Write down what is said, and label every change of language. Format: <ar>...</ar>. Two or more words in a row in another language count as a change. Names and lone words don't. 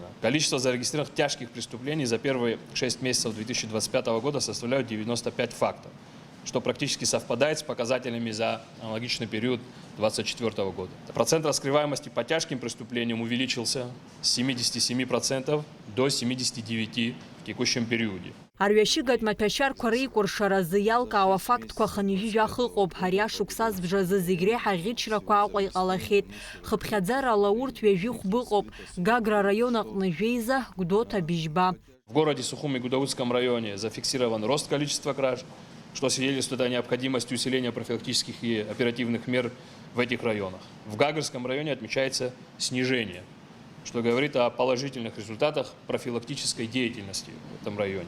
<ru>Количество зарегистрированных тяжких преступлений за первые 6 месяцев 2025 года составляет 95 фактов, что практически совпадает с показателями за аналогичный период 2024 года. Процент раскрываемости по тяжким преступлениям увеличился с 77% до 79% в текущем периоде.</ru> <ab>Арҩашьыгатә маҭәашьарқәа реикәыршаразы иалкаауа фактқәа хынҩажәижәах ыҟоуп. Ҳари ашықәс азбжазы зегь реиҳа ӷьычрақәа Аҟәа иҟалахьеит. Хыԥхьаӡарала урҭ ҩажәи хәба ыҟоуп. Гагра район аҟны Жәеиза, Гәдоуҭа, Бижьба.</ab> <ru>В городе Сухум и Гудауцком районе зафиксирован рост количества краж, что свидетельствует о необходимости усиления профилактических и оперативных мер в этих районах. В Гагрском районе отмечается снижение, что говорит о положительных результатах профилактической деятельности в этом районе.</ru>